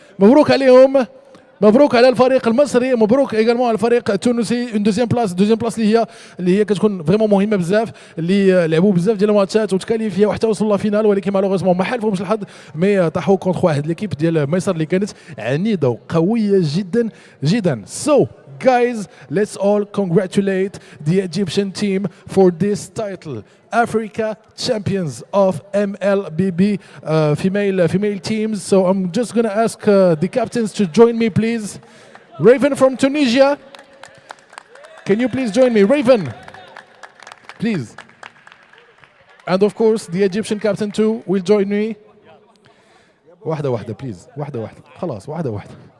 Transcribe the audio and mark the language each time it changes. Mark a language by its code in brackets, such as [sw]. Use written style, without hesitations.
[ar] مبروك عليهم، مبروك على الفريق المصري، مبروك ايغالمون على الفريق التونسي. اون دوزيام بلاس اللي هي كتكون فريمون مهمه بزاف، اللي لعبوا بزاف ديال الماتشات وتكاليفيا وحتى وصلوا لافينال، ولكن مالوغوزمون ما حالفهمش الحظ، مي طاحوا كونتر واحد ليكيب ديال مصر اللي كانت عنيده وقويه جدا جدا. [en] So guys, let's all congratulate the Egyptian team for this title. Africa champions of MLBB female teams. So I'm just going to ask the captains to join me, please. Raven from Tunisia, can you please join me? Raven, please. And of course, the Egyptian captain too will join me. [ar] واحدة واحدة بليز واحدة واحدة خلاص واحدة واحدة.